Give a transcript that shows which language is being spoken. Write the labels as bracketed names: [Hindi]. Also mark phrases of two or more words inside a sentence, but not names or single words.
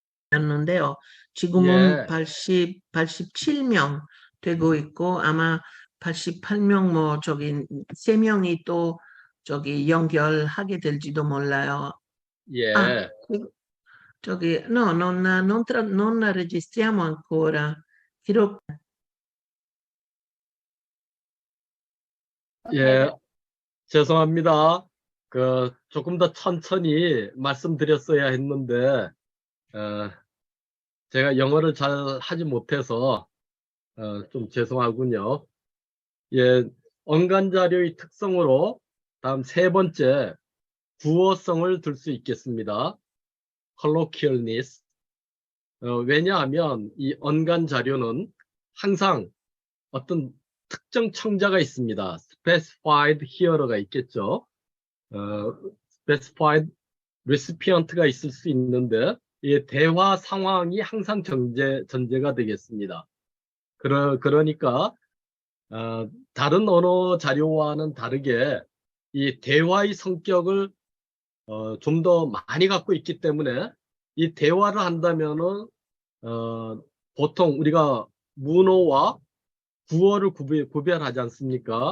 [Korean] 였는데요. 지금은 87명 되고 있고 아마 88명 뭐 저기 3명이 또 저기 연결하게 될지도 몰라요. 예, [Italian] 저기 no, non registriamo ancora. [Korean] 예, 죄송합니다. 조금 더 천천히 말씀드렸어야 했는데, 제가 영어를 잘 하지 못해서, 좀 죄송하군요. 예, 언간 자료의 특성으로 다음 3번째, 구어성을 들 수 있겠습니다. colloquialness. 왜냐하면 이 언간 자료는 항상 어떤 특정 청자가 있습니다. [English] specified hearer [Korean] 가 있겠죠. [English] specified recipient [Korean] 가 있을 수 있는데 이 대화 상황이 항상 전제가 되겠습니다. 그러니까 다른 언어 자료와는 다르게 이 대화의 성격을 좀 더 많이 갖고 있기 때문에 이 대화를 한다면은 보통 우리가 문어와 구어를 구별하지 않습니까?